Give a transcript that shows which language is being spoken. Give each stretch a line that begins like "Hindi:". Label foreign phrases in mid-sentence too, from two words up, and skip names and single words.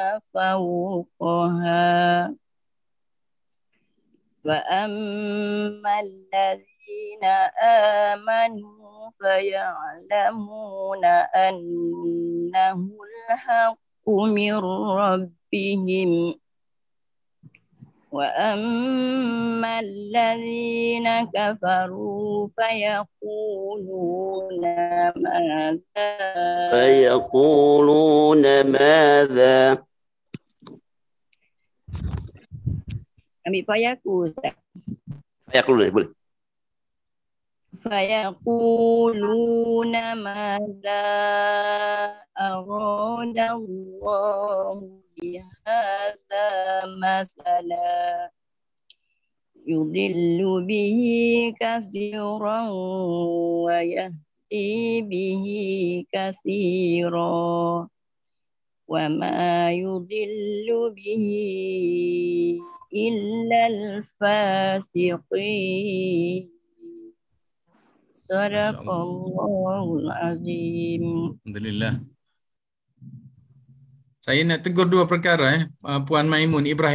Arabic: فوقها وأما الذين آمنوا فيعلمون أنه الحق من ربهم وأما الذين كفروا فيقولون ماذا
Malay: Ambil fayaku Ustaz. Fayaku boleh.
Arabic: فيقولون ماذا أراد الله بهذا مثلا يضل به كثيرا ويهدي به كثيرا وما يضل به إلا الفاسقين. صدق الله العظيم. Alhamdulillah.
Malay: Saya nak tegur dua perkara Puan Maimun Ibrahim.